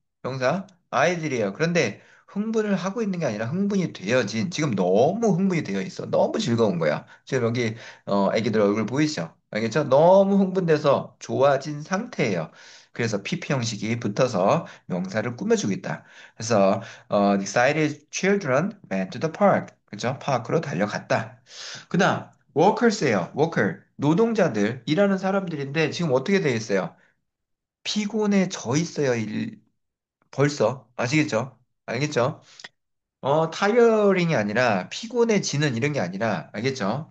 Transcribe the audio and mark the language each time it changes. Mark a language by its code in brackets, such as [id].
[ko] 명사 아이들이에요. 그런데 흥분을 하고 있는 게 아니라 흥분이 되어진 지금 너무 흥분이 되어 있어. 너무 즐거운 거야. 지금 여기 애기들 얼굴 보이시죠? 알겠죠? 너무 흥분돼서 좋아진 상태예요. 그래서 PP 형식이 붙어서 명사를 꾸며주고 있다. 그래서 [en] excited children went to the park. [ko] 그죠? 파크로 달려갔다. 그다음 workers예요. worker. 노동자들, 일하는 사람들인데 지금 어떻게 돼 있어요? 피곤해져 있어요. 벌써. 아시겠죠? 알겠죠? 타이어링이 아니라 피곤해지는 이런 게 아니라, 알겠죠?